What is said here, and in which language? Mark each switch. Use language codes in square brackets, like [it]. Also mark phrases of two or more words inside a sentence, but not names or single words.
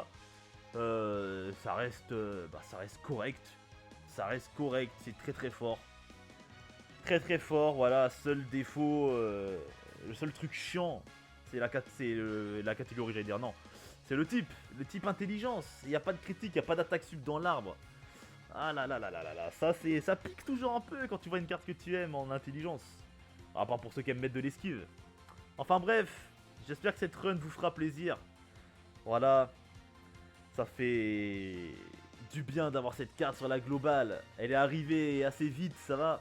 [fr] Ça reste correct, c'est très très fort. Très très fort, voilà, seul défaut, le seul truc chiant, c'est la catégorie, j'allais dire, non. C'est le type intelligence, il n'y a pas de critique, il n'y a pas d'attaque sub dans l'arbre. Ah là là là là là là, ça pique toujours un peu quand tu vois une carte que tu aimes en intelligence. À part pour ceux qui aiment mettre de l'esquive. Enfin bref, j'espère que cette run vous fera plaisir. Voilà, ça fait du bien d'avoir cette carte sur la globale. Elle est arrivée assez vite, ça va.